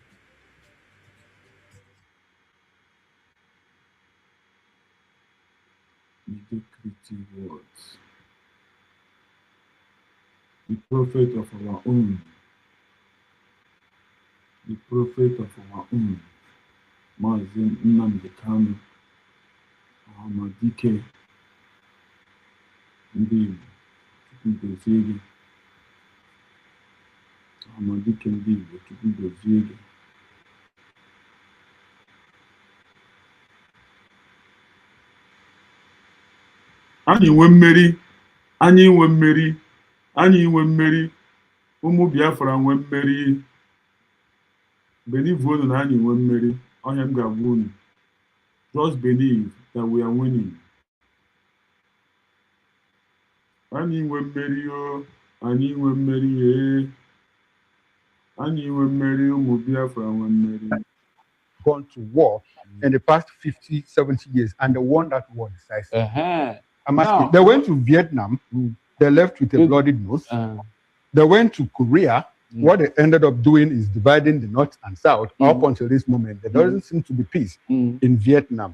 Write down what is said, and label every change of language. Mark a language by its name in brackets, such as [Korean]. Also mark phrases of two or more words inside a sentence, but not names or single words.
[English] Mediocrity words. The prophet of our own. The prophet of our own. [Igbo] Mazi Nnamdi Kanu. Ahamadike. Ndị Chukwu gozie gị. Ahamadike ndị Igbo, Chukwu gozie gị. Anyị nwe mmeri, anyị nwe mmeri, anyị nwe mmeri, ụmụ Biafra nwe mmeri. Believe unu na anyị nwe mmeri, onye m ga-agwa unu. [English] Just believe that we are winning. [Igbo] Anyị nwe mmeri o, anyị nwe mmeri e. Anyị nwe mmeri, ụmụ Biafra nwe mmeri. [English] gone to war in the past 50, 70 years, and they won that war decisively. I'm asking. They went to Vietnam. They left with a bloody nose. They went to Korea. What they ended up doing is dividing the North and South. Up until this moment, there doesn't seem to be peace in Vietnam.